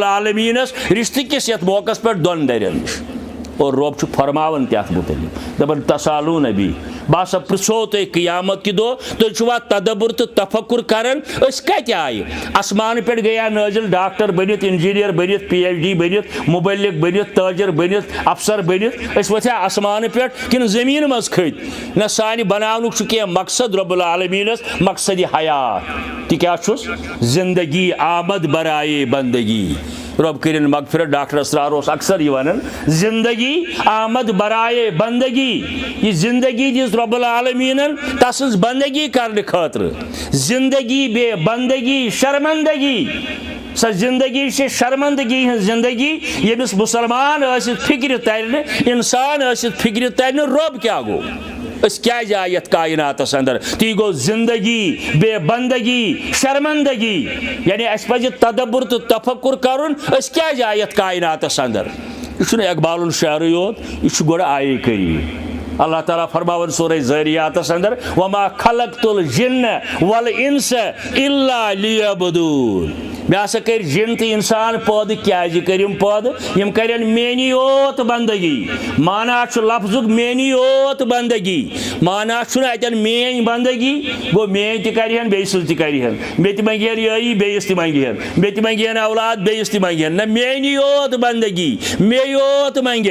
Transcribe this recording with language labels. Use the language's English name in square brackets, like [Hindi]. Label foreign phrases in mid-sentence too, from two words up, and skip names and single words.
[Kashmiri] العالمیٖنس رشتہٕ کِس یتھ موقعس پٮ۪ٹھ دۄن درین نِش اور رب چھُ فرماوان تہِ اتھ متعلق دپان تسالون نبی بہٕ ہسا پرژھو تۄہہِ قیامت کہِ دۄہ تُہۍ چھِوا تدبر تہٕ تفکر کران أسۍ کتہِ آیہِ آسمانہٕ پٮ۪ٹھ گٔیا نٲزِل ڈاکٹر بٔنِتھ انجیٖنیر بٔنِتھ پی ایچ ڈی بٔنِتھ مُبلِغ بٔنِتھ تٲجر بٔنِتھ افسر بٔنِتھ أسۍ ؤتھیا آسمانہٕ پٮ۪ٹھ کِنہٕ زٔمیٖن منٛز کھٔتۍ نہ سانہِ بناونُک چھُ کینٛہہ مقصد رب العالمیٖنس مقصدِ حیات تہِ کیٛاہ چھُس [Persian] زندگی آمد برائے بندگی [Kashmiri] رب کٔرِن مغفرت ڈاکٹر اسرار اوس اکثر یہِ ونان [Persian] زندگی آمد برائے بندگی [Kashmiri] یہ زندگی دِژ رب العالمیٖنن تسٕنٛز بندگی کرنہٕ خٲطرٕ [Persian] زندگی بے بندگی شرمندگی [Kashmiri] سۄ زندگی چھِ شرمندگی ہٕنٛز زندگی ییٚمِس مُسلمان ٲسِتھ فکرِ ترِ نہٕ انسان ٲسِتھ فکرِ ترِ نہٕ رۄب کیٛاہ گوٚو أسۍ کیٛازِ آیہِ یتھ کائناتس اندر تی گوٚو [Persian] زندگی بے بندگی شرمندگی [Kashmiri] یعنی اسہِ پزِ تدبر تہٕ تفکر کرُن أسۍ کیٛازِ آیہِ یتھ کائناتس اندر یہِ چھُنہٕ اقبال الشعرٕے یوت یہِ چھُ گۄڈٕ آیے کریٖم اللہ تعالیٰ فرماوان سورہ ذاریاتس اندر [Arabic] وما خلقت الجن والانس الا لیعبدون [Kashmiri] مےٚ ہسا کٔرۍ جن تہٕ انسان پٲدٕ کیٛازِ کٔرِم پٲدٕ یِم کرن میٛٲنی یوت بندگی مانا چھُ لفظُک میٛٲنی یوت بندگی مانا چھُنہٕ اتٮ۪ن میٛٲنۍ بندگی گوٚو میٛٲنۍ تہِ کرِہن بیٚیہِ سٕنٛز تہِ کرِہن مےٚ تہِ منٛگہن یٲری بیٚیِس تہِ منٛگہن مےٚ تہِ منٛگہن اولاد بیٚیِس تہِ منٛگہن نہ میٛٲنی یوت بندگی مےٚ یوت